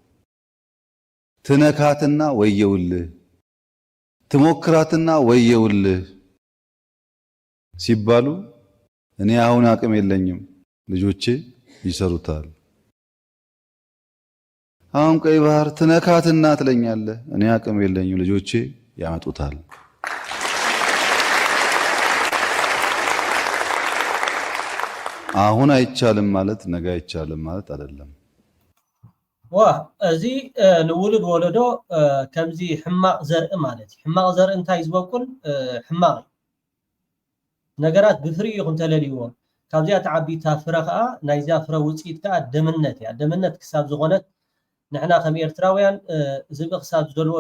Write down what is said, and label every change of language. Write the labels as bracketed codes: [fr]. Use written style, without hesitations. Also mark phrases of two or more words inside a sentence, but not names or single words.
[am] ትነካትና ወየውልህ ትሞክራትና ወየውልህ ሲባሉ እኔ አሁን አቅም የለኝም ልጆቼ ይሰሩታል። አሁን ቀይ ባህር ትነካትና ትለኛለህ እኔ አቅም የለኝም ልጆቼ ያመጡታል። አሁን አይቻልም ማለት ነገ አይቻልም ማለት አይደለም። [ti] እዚ ንውሉድ ወለዶ ከምዚ ሕማቕ ዘርኢ ማለት ሕማቕ ዘርኢ እንታይ ዝበቁል ሕማቕ ነገራት ብፍሪ ይኹም ተለልይዎ ካብዚኣ ተዓቢታ ፍረ ከዓ ናይዛ ፍረ ውፅኢት ከዓ ደምነት እያ ደምነት ክሳብ ዝኾነት ንሕና ከም ኤርትራውያን ዝብእ ክሳብ ዝደልዎ